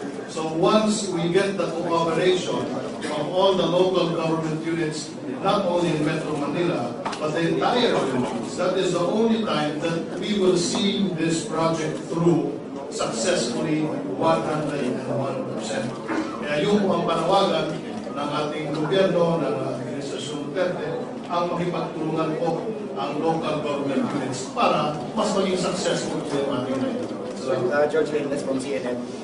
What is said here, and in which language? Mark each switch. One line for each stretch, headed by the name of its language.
English: So once we get the cooperation of all the local government units, not only in Metro Manila, but the entire province, that is the only time that we will see this project through successfully 101%.
Filipino: Kaya yung ang panawagan ng ating gobyerno, ng Administrasyon Duterte, ang makipagtulungan po ang local government units para mas maging successful po yung ating ito.
English: So, Jocelyn, let's from CNN.